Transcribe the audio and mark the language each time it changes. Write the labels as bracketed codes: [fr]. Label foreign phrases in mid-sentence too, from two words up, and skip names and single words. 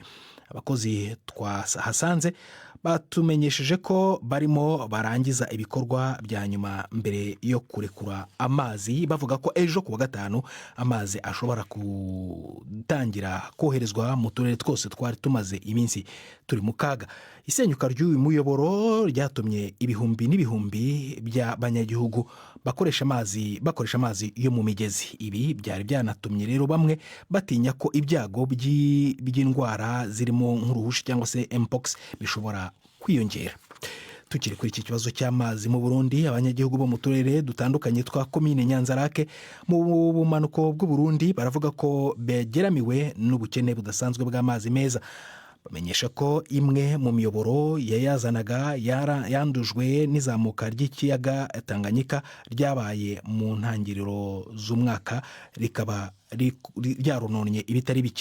[rw] Abakozi twahasanze batumenyesheje ko barimo barangiza ibikorwa bya nyuma mbere yo kurekura amazi, bavuga ko ejo kuwa gatanu amazi ashobora gutangira koherezwa mu turere twose twari tumaze iminsi turi mu kaga. Isenyuka ry'uyu muyoboro ryatumye ibihumbi n'ibihumbi by'abanyagihugu bakoresha amazi yo mu migezi. Ibi byari byanatumye rero bamwe batinya ko ibyago by'indwara zirimo nk'uruhushi cyangwa se mpox bishobora kwiyongera. Tukiri kuri iki kibazo cy'amazi mu Burundi, abanyagihugu bo mu turere dutandukanye twa komine Nyanza-Lac mu bumanuko bw'u Burundi baravuga ko begeramiwe n'ubukene budasanzwe bw'amazi meza. Bamenyesha ko imwe mu miyoboro yayazanaga yandujwe n'izamuka ry'ikiyaga Tanganyika ryabaye mu ntangiriro z'umwaka, rikaba ryarononye ibitari bike.